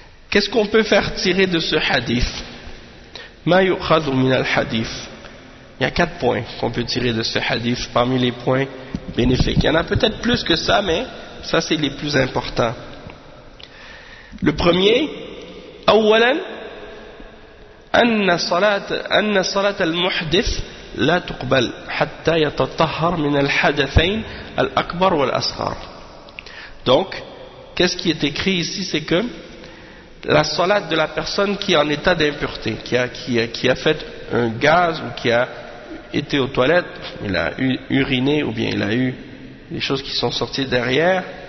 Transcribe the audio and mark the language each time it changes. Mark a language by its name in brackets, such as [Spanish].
[French] Qu'est-ce qu'on peut faire tirer de ce hadith ? [Arabic] Ma yukhadhu min al-hadith. [French] Il y a 4 points qu'on peut tirer de ce hadith parmi les points bénéfiques. Il y en a peut-être plus que ça, mais ça, c'est les plus importants. Le premier, [Arabic] أولاً, أن صلاة المحدث لا تقبل حتى يتطهر من الحدثين الأكبر والأصغر. [French] Donc, qu'est-ce qui est écrit ici? C'est que la salat de la personne qui est en état d'impureté, qui a fait un gaz ou qui a été aux toilettes, il a uriné ou bien il a eu des choses qui sont sorties derrière.